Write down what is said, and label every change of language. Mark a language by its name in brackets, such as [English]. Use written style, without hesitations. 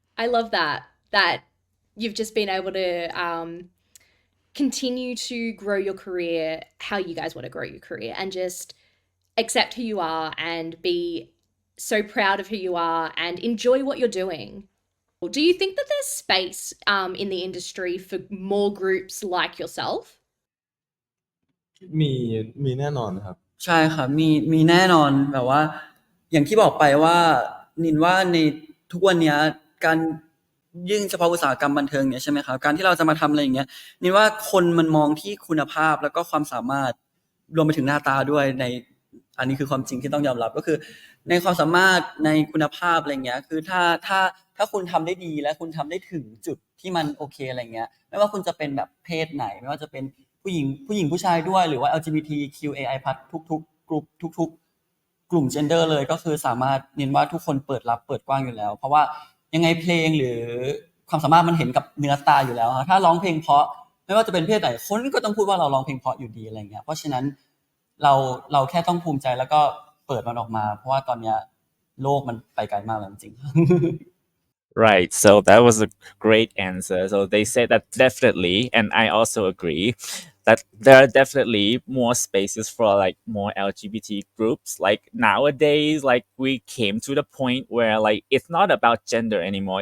[English] I love that you've just been able to continue to grow your career how you guys want to grow your career, and just accept who you are and be so proud of who you are and enjoy what you're doing. Do you think that there's space in the industry for more groups like yourself? [Thai] มีแน่นอนครับ ใช่ครับมีแน่นอนแบบว่าอย่างที่บอกไปว่านินว่าในทุกวันนี้การยิ่งเฉพาะอุตสาหกรรมบันเทิงเนี่ยใช่ไหมครับการที่เราจะมาทำอะไรอย่างเงี้ยนินว่าคนมันมองที่คุณภาพแล้วก็ความสามารถรวมไปถึงหน้าตาด้วยใน อันนี้คือความจริงที่ต้องยอมรับก็คือในความสามารถในคุณภาพอะไรเงี้ยคือถ้าคุณทำได้ดีและคุณทำได้ถึงจุดที่มันโอเคอะไรเงี้ยไม่ว่าคุณจะเป็นแบบเพศไหนไม่ว่าจะเป็นผู้หญิงผู้ชายด้วยหรือว่า LGBTQAI+ ทุกๆกลุ่มทุกๆกลุ่ม gender เลยก็คือสามารถเน้นว่าทุกคนเปิดรับเปิดกว้างอยู่แล้วเพราะว่ายังไงเพลงหรือ ความสามารถมันเห็นกับเนื้อตาอยู่แล้วถ้าร้องเพลงเพราะไม่ว่าจะเป็นเพศไหนคนก็ต้องพูดว่าเราร้องเพลงเพราะอยู่ดีอะไรเงี้ยเพราะฉะนั้นเราแค่ต้องภูมิใจแล้วก็เปิดมันออกมาเพราะว่าตอนเนี้ยโลกมันไปไกลมากแล้วจริง [English] Right. So that was a great answer. So they said that definitely, and I also agree that there are definitely more spaces for like more LGBT groups. Like nowadays, like we came to the point where like it's not about gender anymore.